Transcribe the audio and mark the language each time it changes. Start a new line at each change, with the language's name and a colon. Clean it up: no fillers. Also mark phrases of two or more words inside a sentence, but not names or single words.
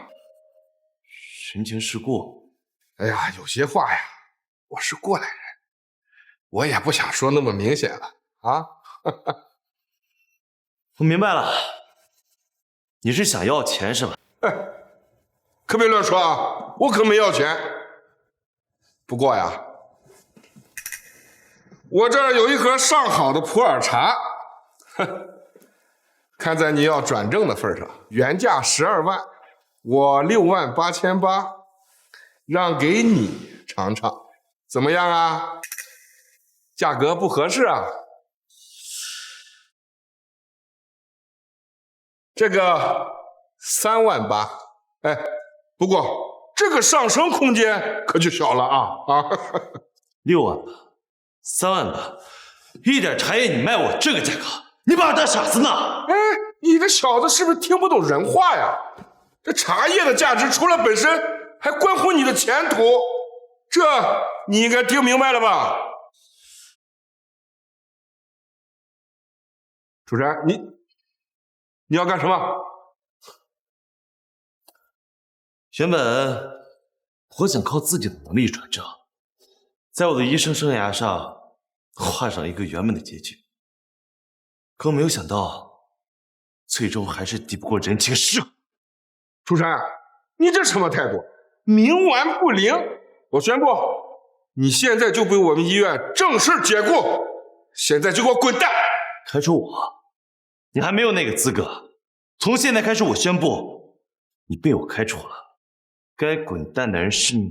Chinese: 人情世故？哎呀，有些話呀，我是過來人，我也不想說那麼明顯了啊。我明白了，你是想要錢是吧？哎，可別亂說啊，我可沒要錢。不過呀，我這兒有一盒上好的普洱茶，看在你要轉正的份上，原價12萬，我6萬8800，讓給你嘗嘗，怎麼樣啊？價格不合適啊？這個3萬8，哎，不過這個上升空間可就小了啊！6萬8。3萬8，一點茶葉你賣我這個價格，你把我當傻子呢？哎，你這小子是不是聽不懂人話呀？這茶葉的價值除了本身， 還關乎你的前途，這你应该听明白了吧？楚山，你要干什么？原本我想靠自己的能力转正，在我的医生生涯上画上一个圆满的结局，可没有想到，最終還是抵不過人情世故。楚山，你這什麼態度？冥頑不靈！我宣布，你現在就被我們醫院正式解雇，現在就給我滾蛋！開除我？你還沒有那個資格。從現在開始，我宣布，你被我開除了。該滾蛋的人是你。